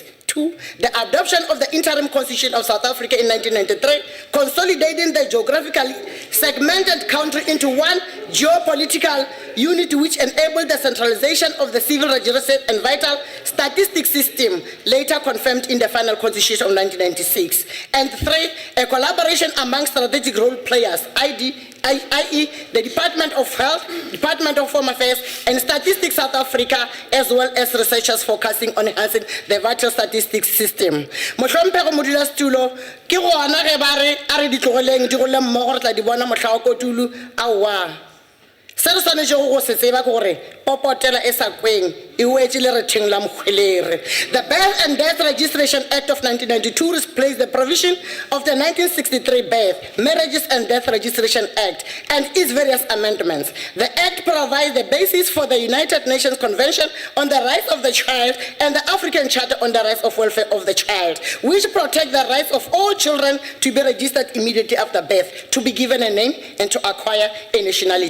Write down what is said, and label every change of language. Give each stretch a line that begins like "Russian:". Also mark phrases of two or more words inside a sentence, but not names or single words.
English: Two, the adoption of the interim constitution of South Africa in 1993, consolidating the geographically segmented country into one geopolitical unit which enabled the centralization of the civil registration and vital statistics system, later confirmed in the final constitution of 1996. And three, a collaboration among strategic role players, i.e. the Department of Health, Department of Home Affairs and Statistics South Africa, as well as researchers focusing on enhancing the vital statistics system.
Northern Sotho: Mohlomphego modulasetulo ke go ana ge ba re a re ditlogoleng di go le mmogo re tla di bona mohla wa kotulu aowa. Se re swanetše go se tseba ke gore popotela e sa kweng e wetse le retheng la mokgwelere.
English: The Birth and Death Registration Act of 1992 replaced the provision of the 1963 Birth, Marriages and Death Registration Act and its various amendments. The Act provides the basis for the United Nations Convention on the Rights of the Child and the African Charter on the Rights of Welfare of the Child, which protect the rights of all children to be registered immediately after birth, to be given a name and to acquire a nationality.